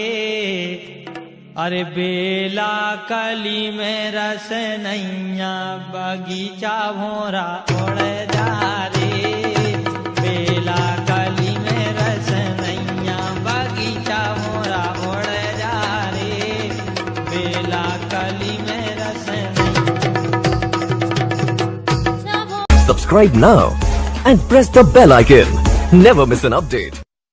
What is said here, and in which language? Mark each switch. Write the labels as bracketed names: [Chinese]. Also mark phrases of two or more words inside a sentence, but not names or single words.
[Hindi] अरे बेला कली में रस नैया बगीचा भोरा ओढ़ जा रे। बेला कली में रस नैया बगीचा भोरा ओढ़ जा रे। बेला कली में रस [English] Subscribe now and press the bell icon. Never miss an update.